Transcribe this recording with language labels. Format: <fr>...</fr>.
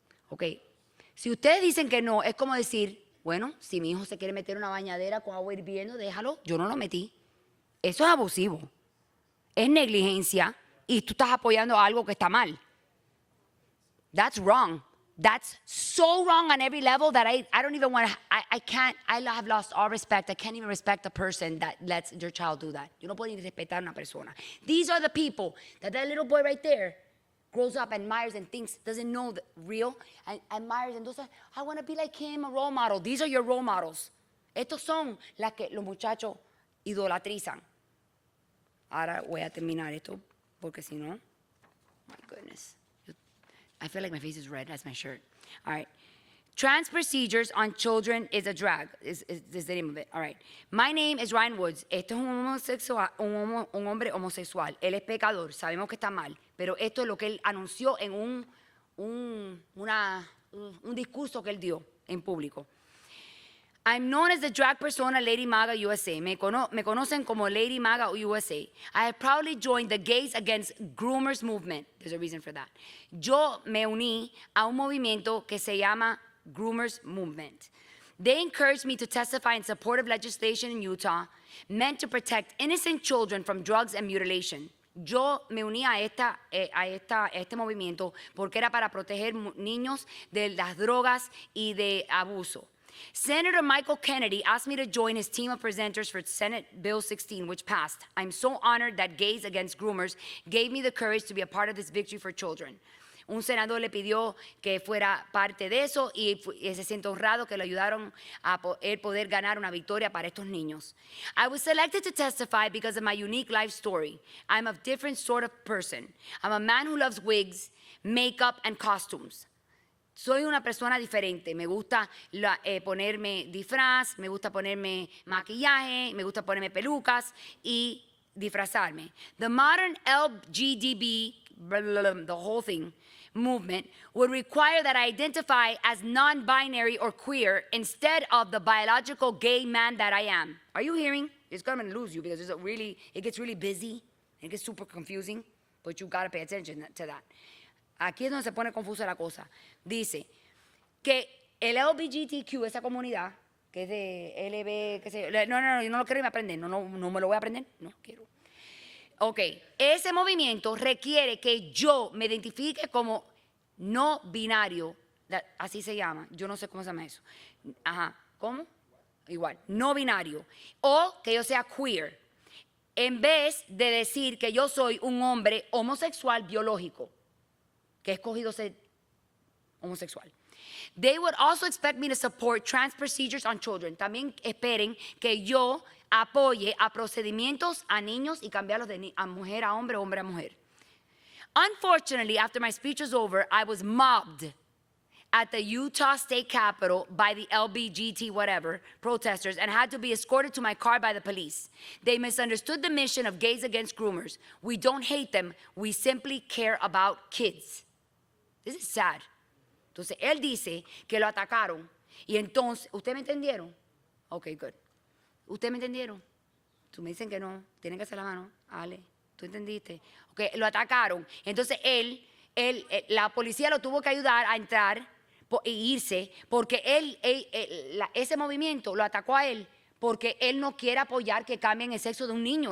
<es>Ok. Si ustedes dicen que no, es como decir, bueno, si mi hijo se quiere meter una bañadera con agua hirviendo, déjalo, yo no lo metí. Eso es abusivo. Es negligencia y tú estás apoyando algo que está mal.</es> <en>That's wrong. That's so wrong on every level that I don't even want to, I can't, I have lost all respect. I can't even respect a person that lets their child do that.</en> <es>Yo no puedo ni respetar a una persona.</es> <en>These are the people that little boy right there grows up, admires and thinks, doesn't know the real, and admires and does, I want to be like him, a role model. These are your role models.</en> <es>Estos son las que los muchachos idolatrizan. Ahora voy a terminar esto, porque si no,</es> <en>my goodness. I feel like my face is red. That's my shirt. All right. Trans procedures on children is a drag. Is the name of it. All right. My name is Ryan Woods.</en> <es>Esto es un hombre homosexual. Él es pecador. Sabemos que está mal. Pero esto es lo que él anunció en un discurso que él dio en público.</es> <en>I'm known as the drag persona Lady Maga USA.</en> <es>Me conocen como Lady Maga USA.</es> <en>I have proudly joined the Gays Against Groomers movement. There's a reason for that.</en> <es>Yo me uní a un movimiento que se llama Groomers Movement.</es> <en>They encouraged me to testify in support of legislation in Utah meant to protect innocent children from drugs and mutilation.</en> <es>Yo me uní a este movimiento porque era para proteger niños de las drogas y de abuso.</es> <en>Senator Michael Kennedy asked me to join his team of presenters for Senate Bill 16, which passed. I'm so honored that Gays Against Groomers gave me the courage to be a part of this victory for children.</en> <es>Un senador le pidió que fuera parte de eso y se siente honrado que le ayudaron a poder ganar una victoria para estos niños.</es> <en>I was selected to testify because of my unique life story. I'm a different sort of person. I'm a man who loves wigs, makeup, and costumes.</en> <es>Soy una persona diferente. Me gusta ponerme disfraz, me gusta ponerme maquillaje, me gusta ponerme pelucas y disfrazarme.</es> <en>The modern LGBTQ, the whole thing, movement would require that I identify as non-binary or queer instead of the biological gay man that I am. Are you hearing? It's going to lose you because it gets really busy. It gets super confusing, but you got to pay attention to that.</en> <es>Aquí es donde se pone confusa la cosa. Dice que el LGBTQ, esa comunidad, que es de LB, que sé yo, no, yo no lo quiero aprender, no me lo voy a aprender, no quiero. Ok, ese movimiento requiere que yo me identifique como no binario, así se llama, yo no sé cómo se llama eso. Ajá, ¿cómo? Igual, no binario. O que yo sea queer. en vez de decir que yo soy un hombre homosexual biológico, que he escogido ser homosexual.</es> <en>They would also expect me to support trans procedures on children.</en> <es>También esperen que yo apoye a procedimientos a niños y cambiarlos de a mujer a hombre, hombre a mujer.</es> <en>Unfortunately, after my speech was over, I was mobbed at the Utah State Capitol by the LBGT whatever protesters and had to be escorted to my car by the police. They misunderstood the mission of Gays Against Groomers. We don't hate them, we simply care about kids. This is sad.</en> <es>Entonces, él dice que lo atacaron y entonces, ¿ustedes me entendieron?</es> <en>Ok, good.</en> <es>¿Ustedes me entendieron? Tú me dicen que no, tienen que hacer la mano. Ale, ¿tú entendiste? Ok, lo atacaron. Entonces, la policía lo tuvo que ayudar a entrar e irse porque ese movimiento lo atacó a él porque él no quiere apoyar que cambien el sexo de un niño.</es>